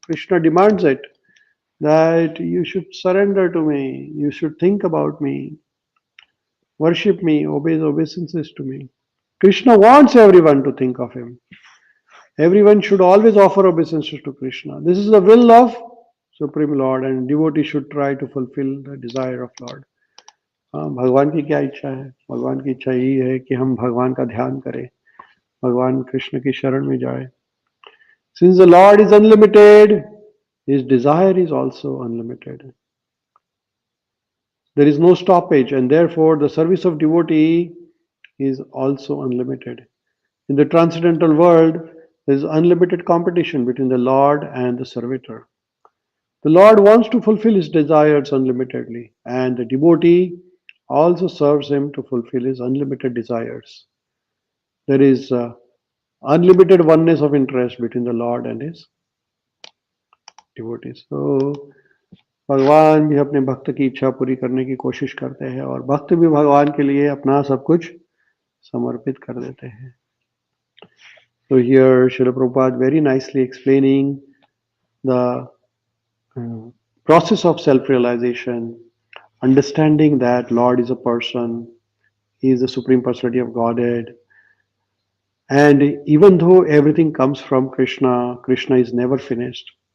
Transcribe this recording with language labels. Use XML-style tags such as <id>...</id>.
<en>Krishna demands it, that you should surrender to me, you should think about me, worship me, obey obeisances to me. Krishna wants everyone to think of him. Everyone should always offer obeisances to Krishna. This is the will of Supreme Lord, and devotee should try to fulfill the desire of Lord.</en> <hi>भगवान की क्या इच्छा है? भगवान की इच्छा यही है कि हम भगवान का ध्यान करें, भगवान कृष्ण की शरण में जाए.</hi> <en>Since the Lord is unlimited, his desire is also unlimited. There is no stoppage, and therefore the service of devotee is also unlimited. In the transcendental world, there is unlimited competition between the Lord and the servitor. The Lord wants to fulfill his desires unlimitedly, and the devotee also serves him to fulfill his unlimited desires. There is unlimited oneness of interest between the Lord and his devotees.</en> <hi>So, भगवान भी अपने भक्त की इच्छा पूरी करने की कोशिश करते हैं, और भक्त भी भगवान के लिए अपना सब कुछ समर्पित कर देते हैं.</hi> <en>So here Srila Prabhupada very nicely explaining the process of self-realization, understanding that Lord is a person, he is the Supreme Personality of Godhead, and even though everything comes from Krishna, Krishna is never finished.</en>